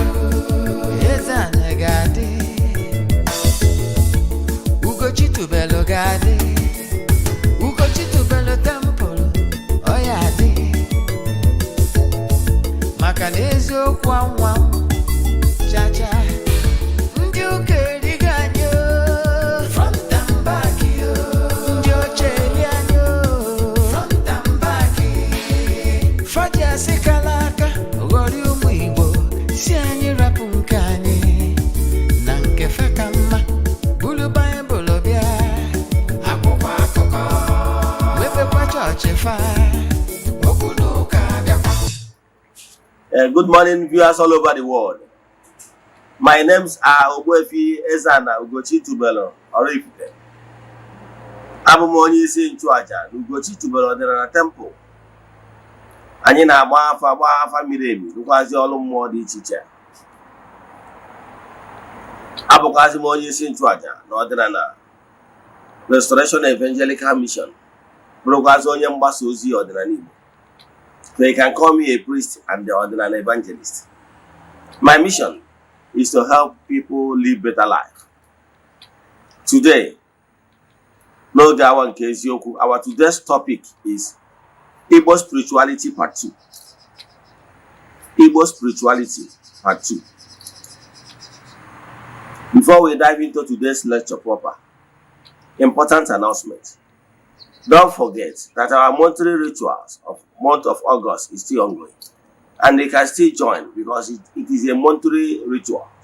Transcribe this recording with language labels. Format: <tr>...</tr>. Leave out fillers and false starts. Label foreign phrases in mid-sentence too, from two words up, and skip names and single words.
<ig>Eze-Ana ga-adị, Ugochi tubelu ga-adị, Ugochi tubelu tempụl ọ ya adị, maka na eziokwu anwa chacha. Ndị ụka erigo anyị</ig> <en>front and back,</en> <ig>ndị oche eri anyị</ig> <en>front and back.</en> <ig>Fadi asị kala aka ghọrọ ụmụ Igbo, si anyị rapụ nke anyị na nke fe ka mma. Bulu Baịbụl bịa, akwụkwọ akụkọ, mepekwa chọọchị fa, okwu n'ụka bịakwa.</ig> <en>Good morning, viewers all over the world. My names are Ogbuefi Eze-Ana Ugochi tubelu Oraifite.</en> <ig>Abụ m onye isi nchụaja na Ugochi tubelu ọdịnala temple. Anyị na-agba afa miri emi, rụkwazi ọrụ mmụọ dị iche iche. Abụkwazi m onye isi nchụaja na ọdịnala Restoration Evangelical Mission, bụrụkwazi onye mgbasa ozi ọdịnala Igbo.</ig> <en>They can call me a priest and the ordinary evangelist. My mission is to help people live better life. Today,</en> <ig>n'oge awa nke eziokwu,</ig> <en>our today's topic is Igbo spirituality part 2. Igbo spirituality part 2. Before we dive into today's lecture proper, important announcement. Don't forget that our monthly rituals of month of August is still ongoing, and they can still join because it is a monthly ritual.</en>